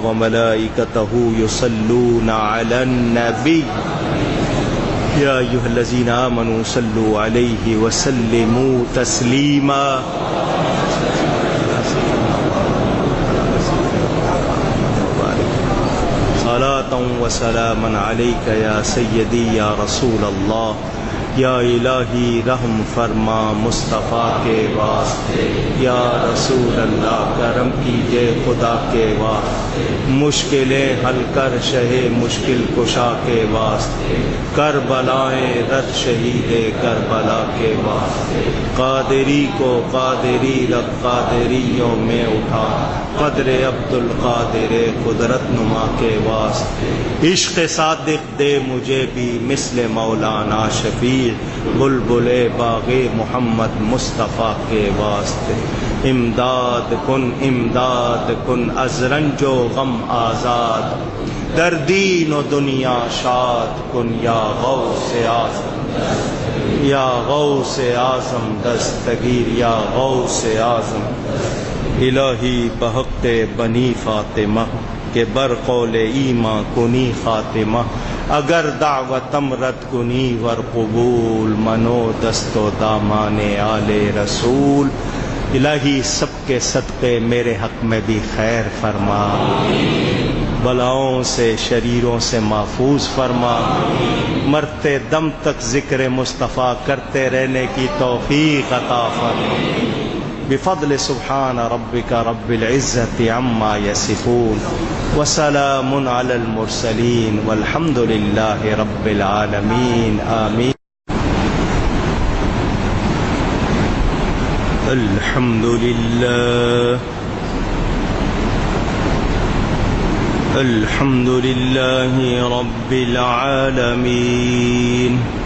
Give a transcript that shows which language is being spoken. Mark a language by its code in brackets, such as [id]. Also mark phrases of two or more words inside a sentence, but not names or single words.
[ar] وملائكته يصلون على النبي يا أيها الذين آمنوا صلوا عليه وسلموا تسليما صلاة وسلاما عليك يا سيدي يا رسول الله یا الہی [ur] رحم فرما مصطفیٰ کے واسطے، [ar] یا رسول اللہ [ur] کرم کیجئے خدا کے واسطے، مشکلیں حل کر شہ مشکل کشا کے واسطے، کربلائیں رد شہید کربلا کے واسطے، قادری کو قادری رب قادریوں میں اٹھا، قدر عبد القادر قدرت نما کے واسطے، عشق صادق دے مجھے بھی مثل مولانا شفیع بلبل باغ محمد مصطفیٰ کے واسطے، [fa] امداد کن از رنج و غم آزاد، در دین و دنیا شاد کن یا غوث اعظم، یا غوث اعظم دستگیر، یا غوث اعظم۔ الہی بحق بنی فاطمہ کہ بر قول ایماں کنی خاتمہ، اگر دعوتم رد کنی ور قبول، منو دست و دامان آل رسول۔ [ur] الہی سب کے صدقے میرے حق میں بھی خیر فرما، بلاؤں سے شریروں سے محفوظ فرما، مرتے دم تک ذکر مصطفیٰ کرتے رہنے کی توفیق عطا فرما۔ [ar] بفضل سبحان ربک رب العزت عما یصفون وسلام علی المرسلین والحمد للہ رب العالمین آمین۔ الحمد للہ الحمد للہ رب العالمین